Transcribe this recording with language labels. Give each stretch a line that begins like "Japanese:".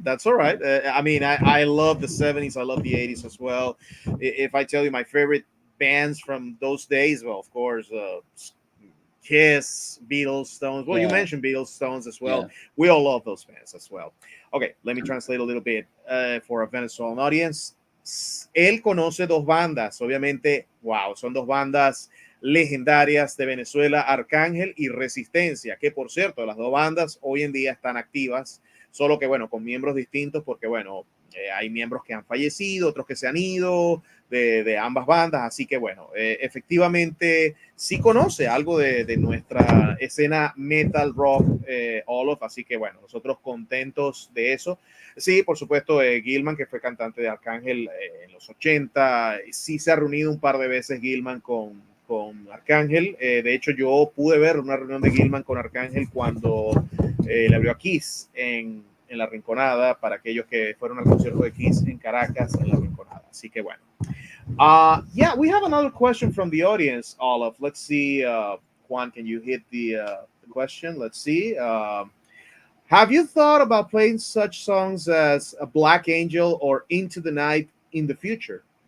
English: I mean, I love the 70s. I love the 80s as well. If I tell you my favorite bands from those days, well, of course, Kiss, Beatles, Stones. Well, you mentioned Beatles, Stones as well. Yeah. We all love those bands as well. Okay, let me translate a little bit for a Venezuelan audience.
Spanish: Él conoce 2 bandas, obviamente, wow, son 2 bandas legendarias de Venezuela, Arcángel y Resistencia, que por cierto, las 2 bandas hoy en día están activas, solo que bueno, con miembros distintos, porque bueno, hay miembros que han fallecido, otros que se han ido de ambas bandas, así que bueno, efectivamente sí conoce algo de nuestra escena metal rock, Olof, así que bueno, nosotros contentos de eso. Sí, por supuesto, Gilman, que fue cantante de Arcángel en los 80, sí se ha reunido un par de veces Gilman con Arcángel. De hecho, yo pude ver una reunión de Gilman con Arcángel cuando le abrió a Kiss en La Rinconada, para aquellos que fueron al concierto de Kiss en Caracas, en La Rinconada. Así que bueno.
English: Yeah, we have another question from the audience, Olof. Let's see, Juan, can you hit the question? Let's see. Have you thought about playing such songs as a Black Angel or Into the Night in the future?